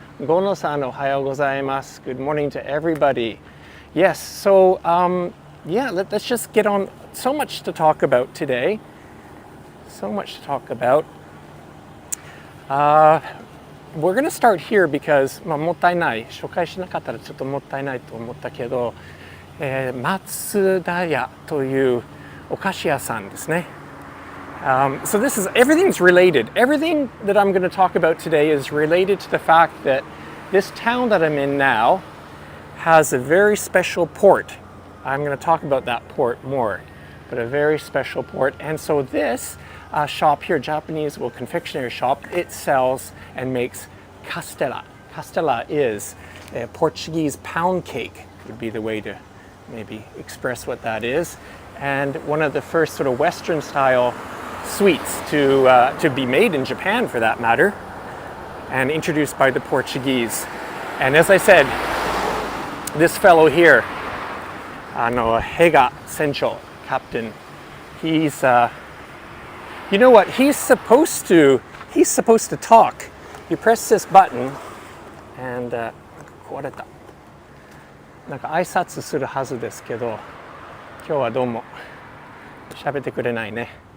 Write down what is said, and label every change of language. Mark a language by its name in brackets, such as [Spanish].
[English] Gono-san, [Japanese] ohayo gozaimasu. [English] Good morning to everybody. Yes, so yeah, let's just get on. So much to talk about today. So much to talk about. We're going to start here because [Japanese] もったいない。紹介しなかったらちょっともったいないと思ったけど、松田屋というお菓子屋さんですね。 [English] So this is, everything's related. Everything that I'm going to talk about today is related to the fact that this town that I'm in now has a very special port. I'm going to talk about that port more, but a very special port. And so this shop here, Japanese confectionery shop, it sells and makes castella. Castella is a Portuguese pound cake, would be the way to maybe express what that is. And one of the first sort of Western style sweets to be made in Japan, for that matter, and introduced by the Portuguese. And as I said, this fellow here, Heiga Sencho, captain, he's you know what, he's supposed to talk. You press this button and [Japanese] 壊れた。なんか挨拶するはずですけど、今日はどうも喋ってくれないね。